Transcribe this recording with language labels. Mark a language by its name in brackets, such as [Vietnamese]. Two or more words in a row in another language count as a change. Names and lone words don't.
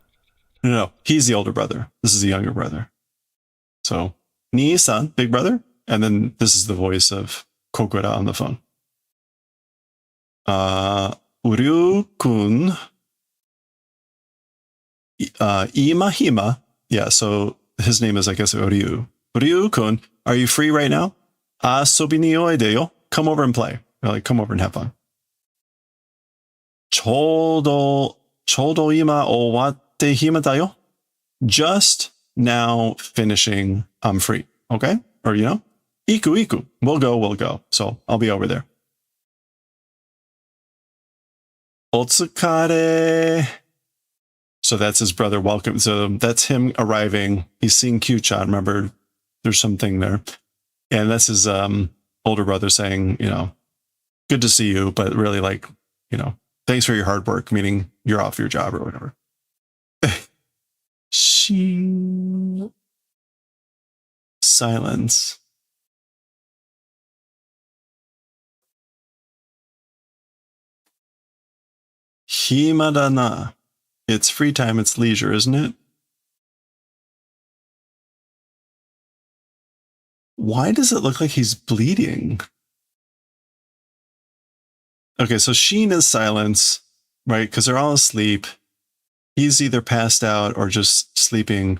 [English] No, he's the older brother. This is the younger brother. So Ni-san, big brother, and then this is the voice of Kokura on the phone. [Japanese] 瓜生くん、今暇. [English] Yeah, so his name is, I guess, Uryu. Uryu-kun, are you free right now? [Japanese] 遊びにおいでよ. [English] Come over and play. Like, come over and have fun. [Japanese] ちょうど今終わって暇だよ. [English] Just now finishing, I'm free. Okay? Or, you know, iku. We'll go. So I'll be over there. Otsukare. So that's his brother. Welcome. So that's him arriving. He's seeing Kyuu-chan. Remember, there's something there. And that's his older brother saying, you know, good to see you, but really, like, you know, thanks for your hard work, meaning you're off your job or whatever. Silence. [Japanese] 暇だな. [English] It's free time, it's leisure, isn't it? Why does it look like he's bleeding? Okay, so Sheen is silence, right? Because they're all asleep. He's either passed out or just sleeping.